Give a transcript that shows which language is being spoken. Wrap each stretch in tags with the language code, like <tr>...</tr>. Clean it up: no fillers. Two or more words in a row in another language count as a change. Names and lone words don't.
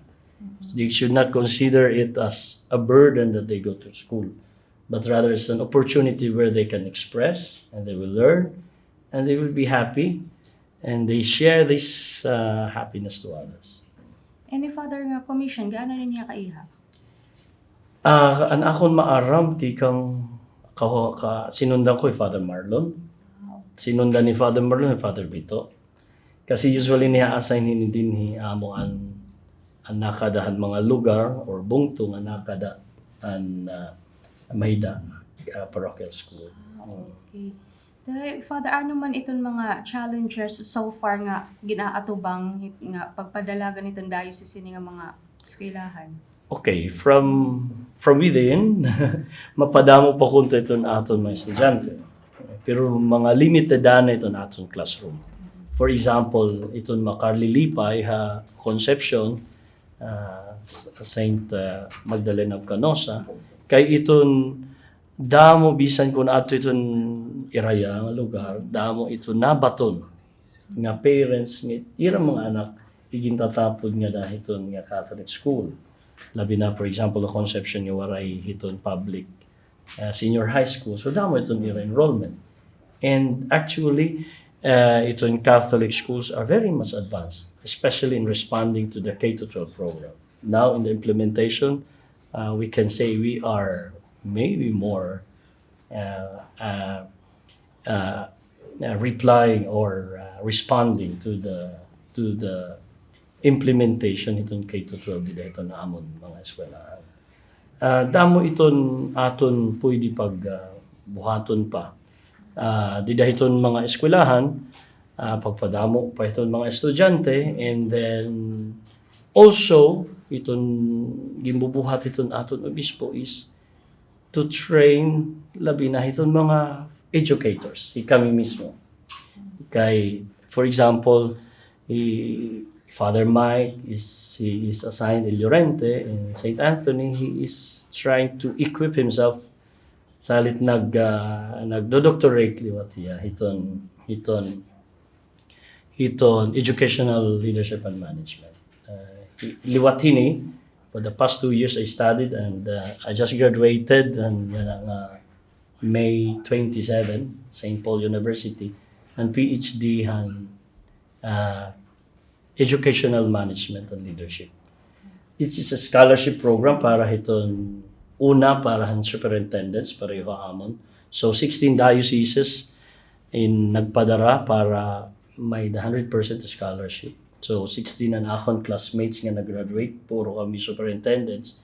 <en>They should not consider it as a burden that they go to school, but rather it's an opportunity where they can express and they will learn and they will be happy and they share this happiness to others.</en> <war>Any Father nga commission, gaano niya kaiha? An akon maaram ti kang sinundan ko Father Marlon. Sinundan ni Father Marlon ni Father Bito. Kasi usually niya assign din ni amo an nakadahan mga lugar or bungtong an nakada an Mayda parochial school. Okay. Father, ano man itong mga</war> <en>challenges so far</en> <war>nga ginaatubang nga pagpadalagan itong diocese nga mga eskwelahan?</war> <en>Okay, from within,</en> <war>mapadamo pa kunta itong aton mga estudyante. Pero mga limited na itong aton classroom. For example, itong makarlilipay ha Concepcion, Saint Magdalena of Canosa, kay itong damo bisan kung ato itong iraya nga lugar, damo ito nabaton nga parents nga irang mga anak igintatapod nga dahil itong nga</war> <en>Catholic school.</en> <war>Labi na,</war> <en>for example, the</en> <war>Concepcion nga waray hiton</war> <en>public senior high school.</en> <war>So damo itong ira enrollment.</war> <en>And actually, itong Catholic schools are very much advanced, especially in responding to the K-12 program. Now, in the implementation, we can say we are maybe more replying or responding to the implementation</en> <war>itong K-12 dito na amon mga eskwelahan. Damo iton aton pwede buhaton pa. Didahiton mga eskwelahan, pagpadamo pa iton mga estudyante,</war> <en>and then also</en> <war>iton gimbubuhat iton aton obispo</war> <en>is to train</en> <war>labi na iton mga educators, kami mismo. Kay,</war> <en>for example, Father Mike he is assigned in Llorente in St. Anthony. He is trying to equip himself</en> <war>salit nagdo-doctorate liwat siya hiton</war> <en>educational leadership and management. Liwat hini for the past 2 years I studied and I just graduated and May 27 St. Paul University and PhD han educational management and leadership. It is a scholarship program</en> <war>para hiton una para han superintendents pareho amon. So 16 dioceses in nagpadara para may 100% scholarship. So 16 ang akon classmates nga nag-graduate, puro kami superintendents.</war>